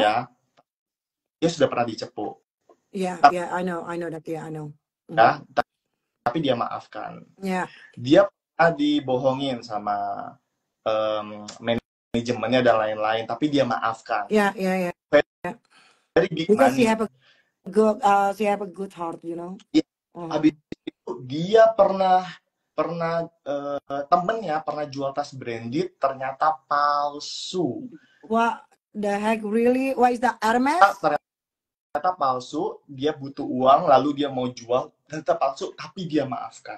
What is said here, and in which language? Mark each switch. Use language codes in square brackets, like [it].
[id] Ya, dia sudah pernah dicepu. [en] Yeah, I know that, I know. [id] Ya, tapi dia maafkan. [en] Yeah. [id] Dia pernah dibohongin sama manajemennya dan lain-lain, tapi dia maafkan. [en] Yeah. Very big Because money. she have a good heart, you know. [id] Habis itu dia pernah temennya pernah jual tas branded, ternyata palsu. [en] What the heck, really? What is that, Hermes? [id] Ternyata palsu, dia butuh uang, lalu dia mau jual, ternyata palsu, tapi dia maafkan.